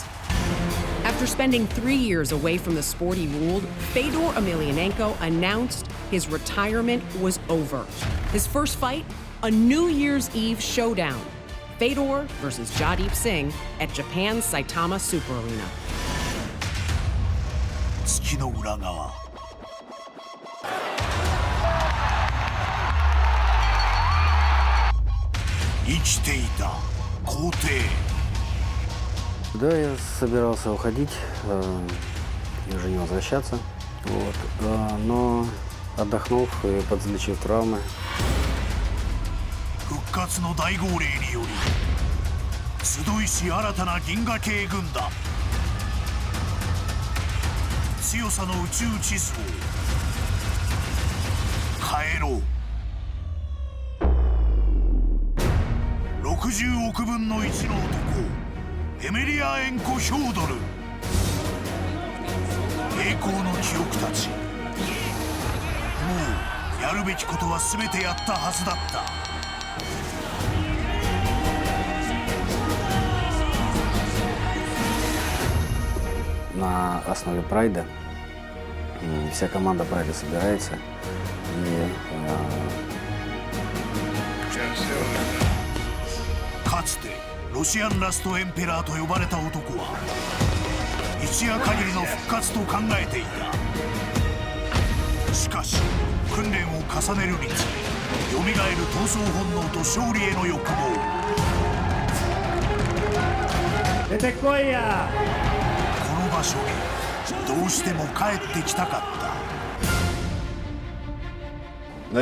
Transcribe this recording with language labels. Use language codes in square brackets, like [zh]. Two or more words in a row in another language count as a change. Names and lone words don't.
[en] After spending 3 years away from the sport he ruled, FEDOR Emelianenko announced his retirement was over. His first fight, a New Year's Eve showdown. FEDOR versus Jadip Singh at Japan's Saitama Super Arena. [ja] 月の裏側生きていた皇帝 [ru] Да, я собирался уходить и уже не возвращаться, вот, но отдохнув и подзалечив травмы. [ja] 復活の大号令により集いし新たな銀河系軍団強さの宇宙地図を変えろ 60億分の1の男エメリアエンコ・ヒョードル栄光の記憶たちもうやるべきことは全てやったはずだった [ru] На основе прайда. И вся команда прайда собирается. И [ja] かつてロシアンラストエンペラーと呼ばれた男は一夜限りの復活と考えていたしかし訓練を重ねるにつれよみがえる闘争本能と勝利への欲望出てこいやこの場所にどうしても帰ってきたかった